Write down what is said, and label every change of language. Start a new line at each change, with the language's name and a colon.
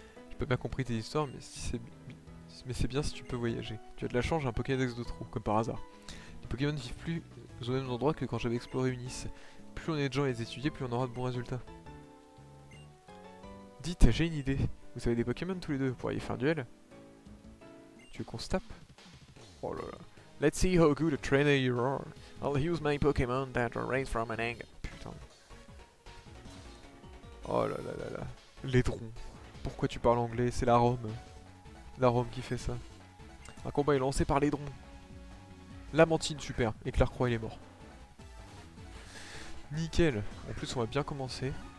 French: J'ai pas bien compris tes histoires, mais c'est bien si tu peux voyager. Tu as de la chance, j'ai un Pokédex de trou, comme par hasard. Les Pokémon vivent plus au même endroit que quand j'avais exploré Unis. Plus on est de gens à les étudier, plus on aura de bons résultats. Dites, j'ai une idée. Vous avez des Pokémon tous les deux, vous pourriez faire un duel. Tu veux qu'on se tape? Oh là là.
English: Let's see how good a trainer you are. I'll use my Pokémon that are raised from an egg.
French: Putain. Oh là là là là. Laidron. Pourquoi tu parles anglais? C'est la Rome. La Rome qui fait ça. Un combat est lancé par Laidron. Lamantine, super. Éclair croix, il est mort. Nickel. En plus, on va bien commencer.